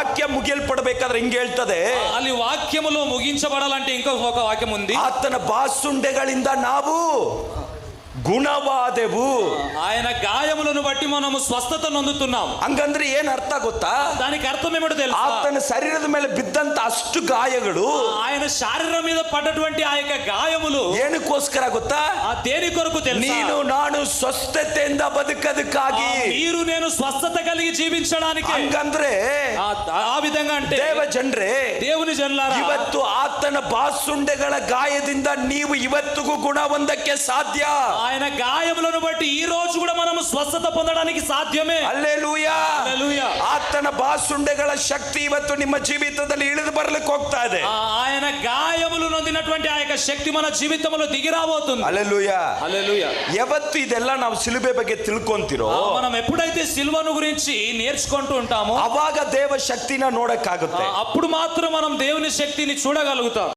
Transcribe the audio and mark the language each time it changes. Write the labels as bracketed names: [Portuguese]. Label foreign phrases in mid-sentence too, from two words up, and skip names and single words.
[Kannada] ವಾಕ್ಯ ಮುಗಿಯಲ್ಪಡಬೇಕಾದ್ರೆ ಹಿಂಗೆ ಹೇಳ್ತದೆ, [Telugu] ಅಲ್ಲಿ వాక్యములో ముగించబడాలంటే ఇంకొక వాక్యం ఉంది. [Kannada] ಆತನ ಬಾಸುಂಡೆಗಳಿಂದ ನಾವು ಗುಣವಾದೆವು. [Telugu] ఆయన గాయములను బట్టి మనము స్వస్థత నొందుతున్నాం. [Kannada] ಹಂಗಂದ್ರೆ ಏನ್ ಅರ್ಥ ಗೊತ್ತಾ? [Telugu] దానికి అర్థం ఏమిటో తెలుసా? [Kannada] ಆತನ ಶರೀರದ ಮೇಲೆ ಬಿದ್ದಂತ ಅಷ್ಟು ಗಾಯಗಳು, [Telugu] ఆయన శరీరం మీద పడ్డటువంటి ఆ యొక్క గాయములు [Kannada] ಏನಕ್ಕೋಸ್ಕರ ಗೊತ್ತಾ? [Telugu] ఆ దేని కొరకు తెలుసా? [Kannada] ನೀನು ನಾನು ಸ್ವಸ್ಥತೆಯಿಂದ ಬದುಕದಕ್ಕಾಗಿ. [Telugu] మీరు నేను స్వస్థత కలిగి జీవించడానికి. [Kannada] ಹಂಗಂದ್ರೆ [Telugu] ఆ విధంగా అంటే [Kannada] ದೇವ ಜನರೇ, [Telugu] దేవుని జనులారా, [Kannada] ಇವತ್ತು ಆತನ ಬಾಸುಂಡೆಗಳ ಗಾಯದಿಂದ ನೀವು ಇವತ್ತಿಗೂ ಗುಣ ಹೊಂದಕ್ಕೆ ಸಾಧ್ಯ. [Telugu] ఆయన గాయములను బట్టి ఈ రోజు కూడా మనము స్వస్థత పొందడానికి సాధ్యమే. [Kannada] ಹಲ್ಲೆಲೂಯಾ. [Telugu] హల్లెలూయా. [Kannada] ಆತನ ಬಾಸುಂಡೆಗಳ ಶಕ್ತಿ ಇವತ್ತು ನಿಮ್ಮ ಜೀವಿತದಲ್ಲಿ ಇಳಿದು ಬರ್ಲಿಕ್ಕೆ ಹೋಗ್ತಾ ಇದೆ. [Telugu] ఆయన గాయములు నొందినటువంటి ఆ యొక్క శక్తి మన జీవితంలో దిగి రాబోతుంది. [Kannada] ಹಲ್ಲೆಲೂಯಾ. [Telugu] హల్లెలూయా. [Kannada] ಯಾವತ್ತು ಇದೆಲ್ಲ ನಾವು ಸಿಲುಬೆ ಬಗ್ಗೆ ತಿಳ್ಕೊಂತಿರೋ, [Telugu] మనం ఎప్పుడైతే సిలువను గురించి నేర్చుకుంటూ ఉంటామో [Kannada] ಅವಾಗ ದೇವ ಶಕ್ತಿನ ನೋಡಕ್ಕಾಗುತ್ತೆ. [Telugu] అప్పుడు మాత్రం మనం దేవుని శక్తిని చూడగలుగుతాం.